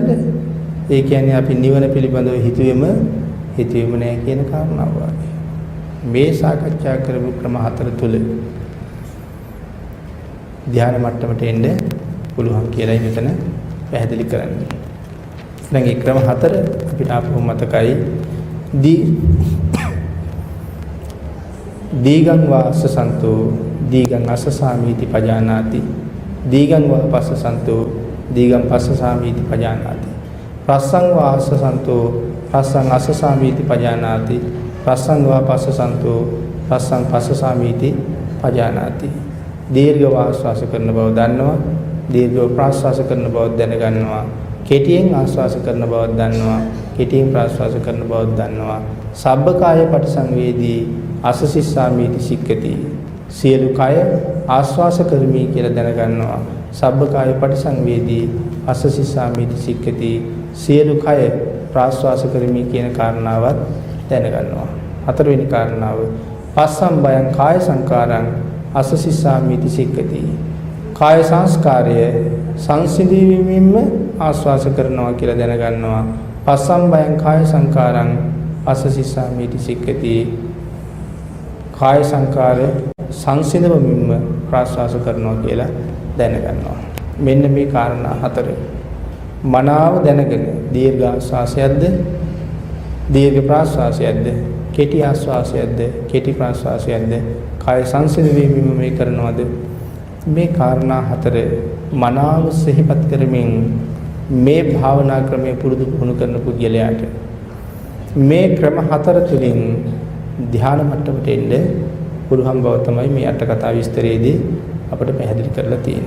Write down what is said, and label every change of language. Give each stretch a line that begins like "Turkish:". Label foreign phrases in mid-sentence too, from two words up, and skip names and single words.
Sinhala: ඒ කියන්නේ අපි නිවන පිළිබඳව හිතුවෙම නැහැ කියන කාරණාව වගේ. මේ සාකච්ඡා කරපු ක්‍රම 4 තුල ධ්‍යාන මට්ටමට එන්න පුළුවන් කියලායි මෙතන පැහැදිලි කරන්නේ. දැන් මේ ක්‍රම 4 අපිට ආපහු මතකයි.
Pali: දීගං වාස්ස සන්තෝ දීගං අස්සසාමීති පජානාති දීගං වාපස්ස සන්තෝ දීගං පස්සසාමීති පජානාති රස්සං වාස්ස සන්තෝ රස්සං අස්සසාමීති පජානාති රස්සං වාපස්ස සන්තෝ රස්සං පස්සසාමීති පජානාති.
Sinhala: දීර්ඝ ආශ්වාස කරන බව දන්නවා, දීර්ඝ ප්‍රාශ්වාස කරන බව දැනගන්නවා, කෙටියෙන් ආශ්වාස කරන බව දන්නවා, කෙටියෙන් ප්‍රාශ්වාස කරන බව දන්නවා.
Pali: සබ්බකාය පටිසංවේදී අසසිස්සාමීති සික්කති.
Sinhala: සියලු කය ආස්වාස කරමි කියලා දැනගන්නවා.
Pali: සබ්බකාය පටිසංවේදී අසසිස්සාමීති සික්කති.
Sinhala: සියලු කය ප්‍රාස්වාස කරමි කියන කාරණාවත් දැනගන්නවා. හතරවෙනි කාරණාව
Pali: පස්සම් බයං කාය සංකාරං අසසිස්සාමීති සික්කති.
Sinhala: කාය සංස්කාරය සංසිඳීමෙන්ම ආස්වාස කරනවා කියලා දැනගන්නවා.
Pali: පස්සම් බයං කාය සංකාරං අසසිස්සාමීති සික්කති.
Sinhala: කාය සංකාරය සංසිඳවමින්ම ප්‍රාස්වාස කරනවා කියලා දැනගන්නවා. මෙන්න මේ කාරණා හතර මනාව දැනගෙන දීර්ඝ ආස්වාසයක්ද දීර්ඝ ප්‍රාස්වාසයක්ද කෙටි ආස්වාසයක්ද කෙටි ප්‍රාස්වාසයක්ද කාය සංසිඳවීමම මේ කරනවද මේ කාරණා හතර මනාව සිහිපත් කරමින් මේ භාවනා ක්‍රමයේ පුරුදු පුහුණු කරන පුද්ගලයාට මේ ක්‍රම හතර තුලින් ධ්‍යාන මට්ටමට එන්න පුළුවන් බව තමයි මේ අට කතා විස්තරයේදී අපිට පැහැදිලි කරලා තියෙන්නේ.